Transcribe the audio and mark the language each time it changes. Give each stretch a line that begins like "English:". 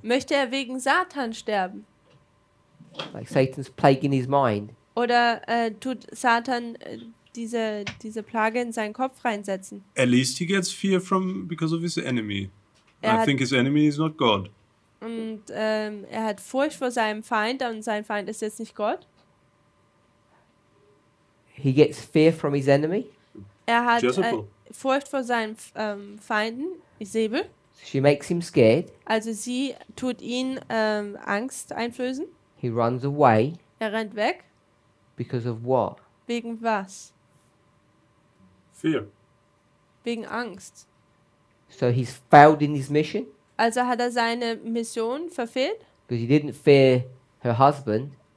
German: Möchte er wegen Satan sterben?
English: Like Satan's plaguing his mind?
German: Oder tut Satan diese Plage in seinen Kopf reinsetzen?
English: At least he gets fear because of his enemy.
German: Er
English: I
German: hat-
English: think his enemy is not God.
German: Und er hat Furcht vor seinem Feind und sein Feind ist jetzt nicht Gott.
English: He gets fear from his enemy.
German: Er hat
English: Jezebel.
German: Furcht vor seinen Feinden, Isabel.
English: She makes him scared.
German: Also sie tut ihn Angst einflößen.
English: He runs away
German: Er rennt weg.
English: because of what?
German: Wegen was?
English: Fear.
German: Wegen Angst.
English: So he's failed in his mission
German: Also hat er seine Mission verfehlt,
English: because he didn't fear her husband,